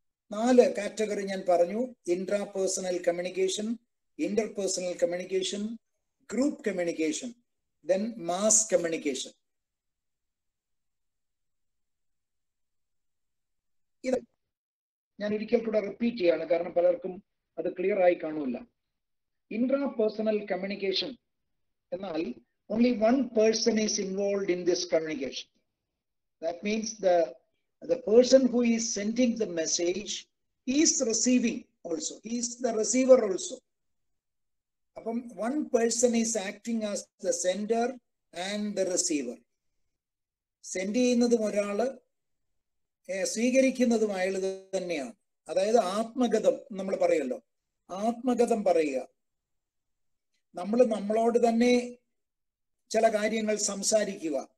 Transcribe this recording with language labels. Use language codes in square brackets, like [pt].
[ml] 4 category ഞാൻ പറഞ്ഞു. Intra personal communication, interpersonal communication, group communication, then mass communication. ഇത് ഞാൻ ഒരിക്കൽ കൂടെ റിപ്പീറ്റ് ചെയ്യാണ്, കാരണം പലർക്കും അത് ക്ലിയർ ആയി കാണൂല. ഇൻട്രാ പേഴ്സണൽ കമ്മ്യൂണിക്കേഷൻ എന്നാൽ [en] only one person is involved in this communication. That means the person who is sending the message is receiving also. He is the receiver also. Apam one person is acting as the sender and the receiver. [ml] Send ചെയ്യുന്നതും ഒരാള്, സ്വീകരിക്കുന്നതും അയാൾ തന്നെയാണ്. അതായത് ആത്മഗതം നമ്മൾ പറയല്ലോ, ആത്മഗതം പറയുക. നമ്മൾ നമ്മളോട് തന്നെ ചില കാര്യങ്ങൾ സംസാരിക്കുക.